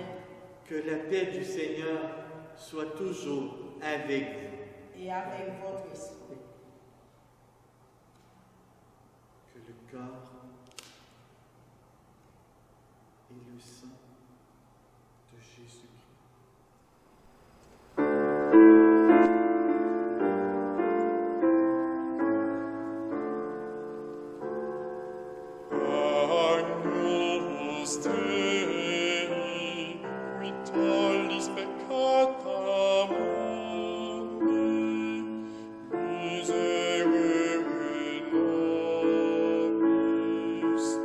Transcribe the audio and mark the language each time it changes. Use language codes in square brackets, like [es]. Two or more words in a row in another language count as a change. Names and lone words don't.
[fr] Que la paix du Seigneur soit toujours avec vous. Et avec votre esprit. Que le corps et le sang de Jésus-Christ [la] Agnus Dei, qui tollis peccata mundi, miserere nobis.